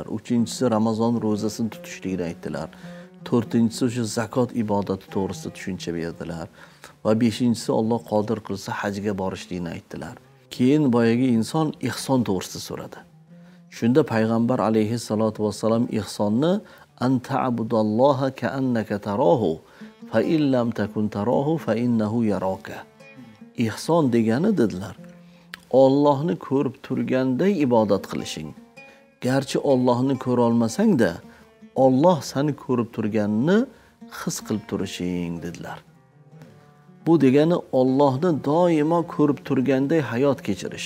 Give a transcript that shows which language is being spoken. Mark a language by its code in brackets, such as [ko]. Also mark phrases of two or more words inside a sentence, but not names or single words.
[uz] Uchinchisi Ramazon ro'zasini tutishligini aytdilar. To'rtinchisi o'sha zakot ibodati to'g'risida tushuncha berdilar. Va beshinchisi Alloh qodir qilsa hajga borishligini aytdilar. Keyin boyagi inson ihson to'g'risida so'radi. Shunda payg'ambar [ar] عليه الصلاة والسلام ihsonni أن تعبد الله كأنك تراه فإن لم تكن تراه فإنه يراك. [uz] Ihson degani dedilar, Allohni ko'rib turganday ibodat qilishing. Garchi Allohni ko'ra olmasang-da, Alloh seni ko'rib turganini his qilib turishing dedilar. Bu degani Allohni doimo ko'rib turganday hayot kechirish.